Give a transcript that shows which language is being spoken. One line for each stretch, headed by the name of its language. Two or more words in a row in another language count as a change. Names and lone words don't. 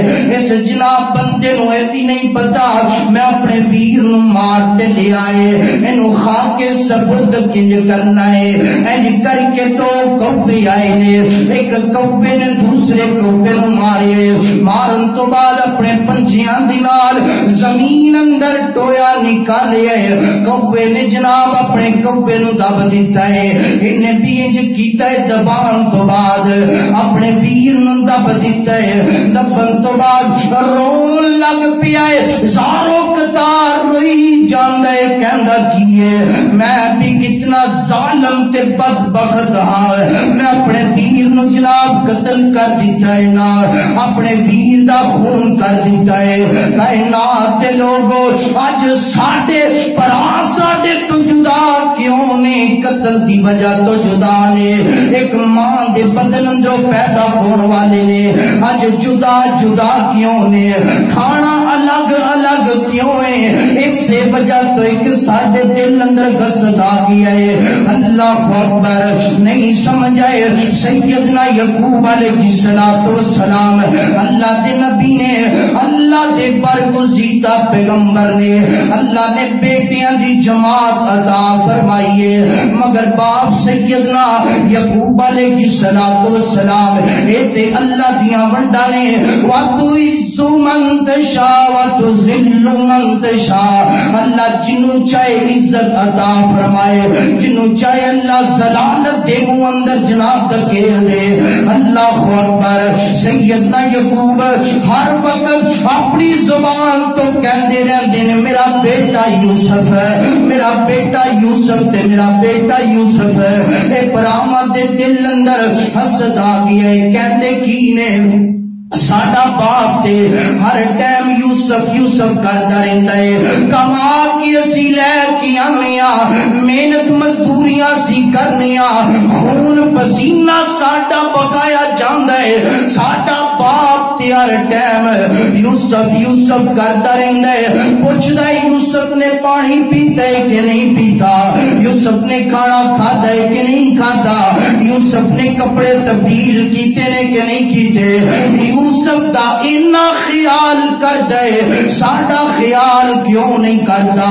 Punjabi: اس جناب بندے نو ایتی نہیں پتا میں اپنے ویر نو مار تے لیا ہے، اینو کھا کے سبد کنج کرنا ہے۔ اینج کر کے دو کوے آئے نے، ایک کوے نے دوسرے کوے نو مارے، مارن تو بعد اپنے پنچیاں دی نال زمین اندر ٹویا نکالیا ہے۔ کوے نے جناب اپنے کوے نو دب دیتا ہے، انہیں بھی انج کیتا ہے، دبان تو بعد اپنے ویر نو دب دیتا ہے، دبن تو بعد رون لگ پیا ہے، زارو قطار روئی جاندا ہے، کہندا کیے میں بھی کتنا ظالم تے بدبخت ہاں، میں اپنے ویر نو جناب قتل کر دیتا ہے نا، اپنے ویر دا خون کر دیتا ہے۔ کائنات دے لوگو اج ساڈے پرا ساڈے تو جدا کیوں نے؟ قتل دی وجہ تو جدا نے، ایک ماں دے بدن اندروں پیدا ہون والے نے اج جدا جدا کیوں نے؟ کھانا الگ الگ کیوں ہے؟ اس سے وجہ تو ایک ساڈے دل اندر حسد آ گیا ہے۔
Arabic: اللہ اکبر،
Punjabi: نہیں سمجھ آئے سیدنا یعقوب
Arabic: علیہ السلام،
Punjabi: اللہ دے نبی نے، اللہ دے برگزیدہ پیغمبر نے، اللہ نے بیٹیاں دی جماعت عطا فرمائی ہے، مگر باپ سیدنا یعقوب علیہ السلام اے تے اللہ دیاں ونڈا نے،
Arabic: وَتُعِزُّ مَن تَشَاءُ وَتُذِلُّ مَن تَشَاءُ،
Punjabi: اللہ جنوں چاہے عزت عطا فرمائے، جنوں چاہے اللہ ذلالت دے منہ اندر جناب دھکیل دے۔
Arabic: اللہ اکبر،
Punjabi: سیدنا یعقوب ہر وقت اپنی زبان تو کہندے رہندے نے میرا بیٹا یوسف ہے، میرا بیٹا یوسف تے میرا بیٹا یوسف ہے۔ اے پراما دے دل اندر حسد آ گیا ہے، کہندے کی نے ساڈا باپ تے ہر ٹائم یوسف یوسف کردا رہندا ہے، کما کے اسی لے کے آنے آ، محنت مزدوریاں سی کرنے آ، خون پسینہ ساڈا بقایا جاندا ہے، ساڈا باپ تے ہر ٹائم یوسف یوسف کردا رہندا ہے، پوچھدا ہے یوسف نے پانی پیتا ہے کہ نہیں پیتا، یوسف نے کھانا کھادا ہے کہ نہیں کھادا، یوسف نے کپڑے تبدیل کیتے نے کہ نہیں کیتے، یوسف دا اتنا خیال کر دے، ساڈا خیال کیوں نہیں کرتا؟